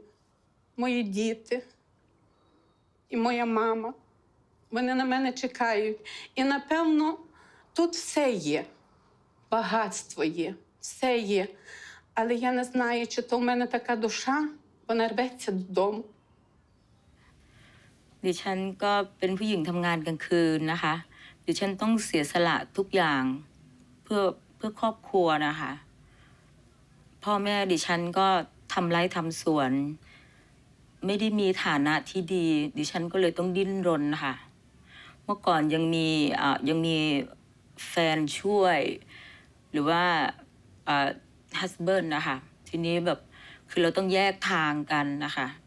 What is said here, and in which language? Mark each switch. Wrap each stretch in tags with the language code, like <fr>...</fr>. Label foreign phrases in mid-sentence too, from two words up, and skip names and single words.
<uk>Мої діти і моя мама, вони на мене чекають. І, напевно, тут все є, багатство є, все є. Але я не знаю, чи то в мене така душа, вона рветься додому.</uk> <th>ดิฉันก็เป็นผู้หญิงทำงานกลางคืนนะคะดิฉันต้องเสียสละทุกอย่างเพื่อครอบครัวนะคะพ่อแม่ดิฉันก็ทำไร่ทำสวนไม่ได้มีฐานะที่ดีดิฉันก็เลยต้องดิ้นรนนะคะเมื่อก่อนยังมีแฟนช่วยหรือว่าฮัสเบิร์นนะคะทีนี้แบบคือเราต้องแยกทางกันนะคะ</th>